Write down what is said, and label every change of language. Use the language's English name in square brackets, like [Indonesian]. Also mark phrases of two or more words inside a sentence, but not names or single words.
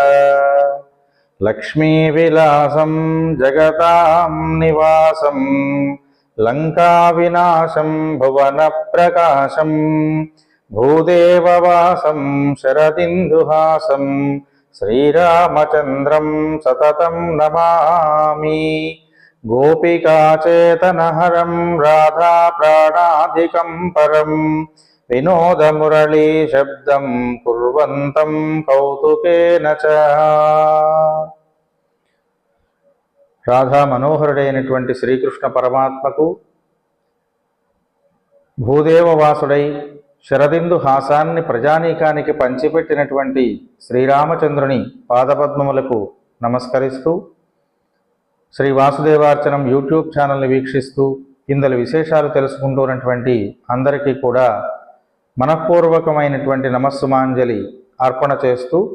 [Sanskrit] लक्ष्मीविलासं जगतां निवासं लङ्काविनाशं भुवनप्रकाशं भूदेववासं शरदिन्दुहासं श्रीरामचन्द्रं सततं नमामि। गोपिकाचेतनहरं राधा प्राणाधिकं परं विनोदमुरली शब्दं कुर्वन्तं कौतुकेन च। [Telugu] రాధా మనోహరుడైనటువంటి శ్రీకృష్ణ పరమాత్మకు భూదేవవాసుడై శరదిందు హాసాన్ని ప్రజానీకానికి పంచిపెట్టినటువంటి శ్రీరామచంద్రుని పాదపద్మములకు నమస్కరిస్తూ శ్రీ వాసుదేవార్చనం యూట్యూబ్ ఛానల్ని వీక్షిస్తూ ఇందులో విశేషాలు తెలుసుకుంటున్నటువంటి అందరికీ కూడా మనఃపూర్వకమైనటువంటి నమస్సుమాంజలి అర్పణ చేస్తూ